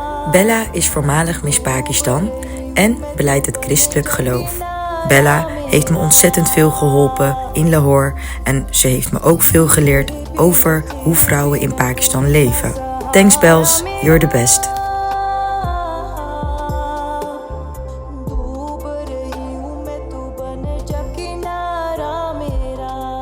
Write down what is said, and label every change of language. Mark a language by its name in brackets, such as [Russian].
[Dutch] Bella is voormalig Miss Pakistan en belijdt het christelijk geloof. Bella heeft me ontzettend veel geholpen in Lahore en ze heeft me ook veel geleerd over hoe vrouwen in Pakistan leven. [English] Thanks Bells, you're the best. [Hindi] डूब रही हूँ मैं तू बन जा किनारा मेरा